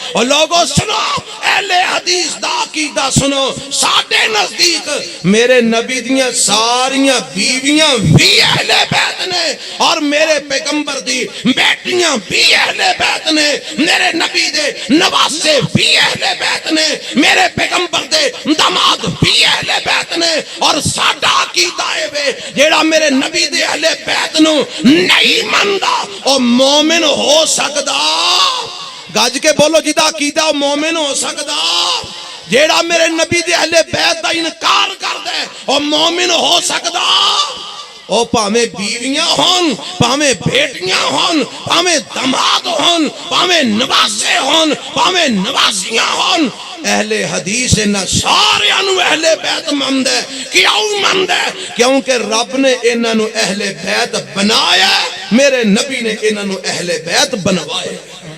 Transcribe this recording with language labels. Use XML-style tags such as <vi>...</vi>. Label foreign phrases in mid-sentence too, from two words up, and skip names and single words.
<pa>اور لوگوں سنو، اہل حدیث دا عقیدہ سنو، ساڈے نزدیک میرے نبی دیاں ساریاں بیویاں بھی اہل بیت نے، اور میرے پیغمبر دی بیٹیاں بھی اہل بیت نے، میرے نبی دے نواسے بھی اہل بیت نے، میرے پیغمبر دے داماد بھی اہل بیت نے۔ اور ساڈا عقیدہ ہے وے جیڑا میرے نبی دے اہل بیت نو نہیں مندا او مومن ہو سکدا؟ گج کے بولو جدا عقیدہ مومن ہو سکدا؟ جیڑا میرے نبی دے اہل بیت دا انکار کردا ہے او مومن ہو سکدا؟ او پاویں بیویاں ہون، پاویں بیٹیاں ہون، پاویں داماد ہون، پاویں نواسے ہون، پاویں نواسیاں ہون، اہل حدیث نہ سارے انو اہل بیت مند ہے۔ کیوں مند ہے؟ کیونکہ رب نے انہاں نو اہل بیت بنایا ہے، میرے نبی نے انہاں نو اہل بیت بنوایا ہے۔</pa>